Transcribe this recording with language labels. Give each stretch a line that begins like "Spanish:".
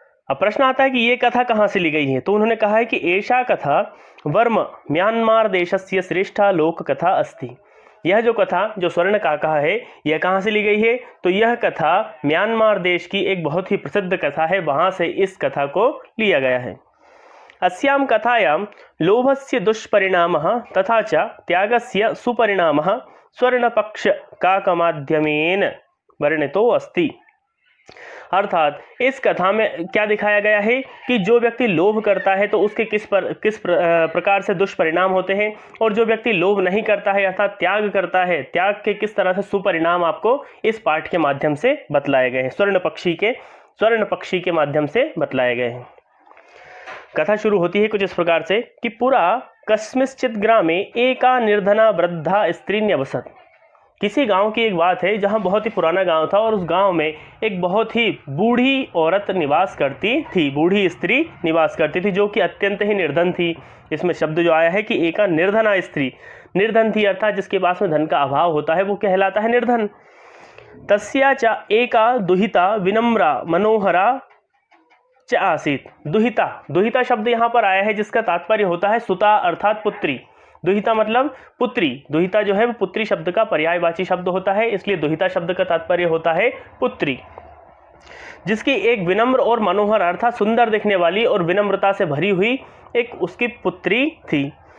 Hindi: अब प्रश्न आता है कि ये कथा कहाँ से ली गई है? तो उन्होंने कहा है कि
Sanskrit: एषा कथा वर्म म्यांमार देशस्य श्रेष्ठा लोक कथा अस्ति।
Hindi: यह जो कथा जो स्वर्णकाकः है, यह कहाँ से ली गई है? तो यह कथा म्यांमार देश की एक बहुत ही प्रसिद्ध कथा है, वहां से इस कथा को लिया गया है।
Sanskrit: अस्यां कथायां लोभस्य दुष्परिणामः तथा च त्यागस्य सुपरिणामः स्वर्णपक्ष काकमाध्यमेन वर्णितो अस्ति।
Hindi: अर्थात इस कथा में क्या दिखाया गया है कि जो व्यक्ति लोभ करता है तो उसके किस प्रकार से दुष्परिणाम होते हैं, और जो व्यक्ति लोभ नहीं करता है अर्थात त्याग करता है, त्याग के किस तरह से सुपरिणाम आपको इस पाठ के माध्यम से बतलाए गए हैं, स्वर्ण पक्षी के माध्यम से बतलाए गए हैं। कथा शुरू होती है कुछ इस प्रकार से कि
Sanskrit: पुरा कस्मिंश्चित् ग्रामे एका निर्धना वृद्धा स्त्री न्यवसत्।
Hindi: किसी गांव की एक बात है जहां बहुत ही पुराना गांव था और उस गांव में एक बहुत ही बूढ़ी औरत निवास करती थी, बूढ़ी स्त्री निवास करती थी, जो कि अत्यंत ही निर्धन थी। इसमें शब्द जो आया है कि एका निर्धना स्त्री, निर्धन थी अर्थात जिसके पास में धन का अभाव होता है वो कहलाता है निर्धन।
Sanskrit: तस्या च एका दुहिता विनम्रा मनोहरा च आसीत।
Hindi: दुहिता शब्द यहाँ पर आया है जिसका तात्पर्य होता है सुता अर्थात पुत्री। दुहिता मतलब पुत्री। दुहिता जो है वो पुत्री शब्द का पर्यायवाची शब्द होता है, इसलिए दुहिता शब्द का तात्पर्य होता है पुत्री, जिसकी एक विनम्र और मनोहर अर्थात सुंदर दिखने वाली और विनम्रता से भरी हुई एक उसकी पुत्री थी।